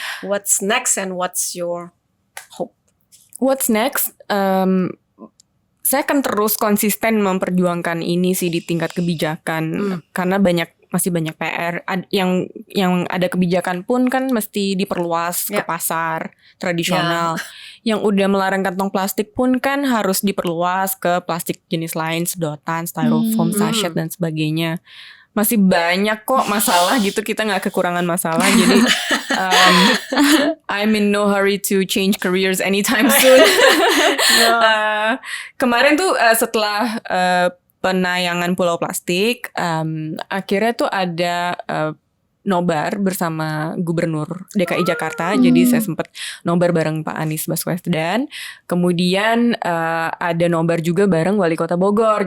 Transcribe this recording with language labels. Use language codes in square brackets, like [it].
[en] What's next and what's your hope? What's next? [id] Saya akan terus konsisten memperjuangkan ini sih di tingkat kebijakan karena banyak masih banyak PR. Yang ada kebijakan pun kan mesti diperluas ke pasar tradisional. Yang udah melarang kantong plastik pun kan harus diperluas ke plastik jenis lain, sedotan, styrofoam, sachet dan sebagainya. Masih banyak kok masalah gitu, kita nggak kekurangan masalah. [en] Jadi I'm in no hurry to change careers anytime soon. [id] Kemarin tuh setelah penayangan Pulau Plastik, akhirnya tuh ada nobar bersama Gubernur DKI Jakarta. Jadi saya sempat nobar bareng Pak Anies Baswedan. Kemudian ada nobar juga bareng Wali Kota Bogor.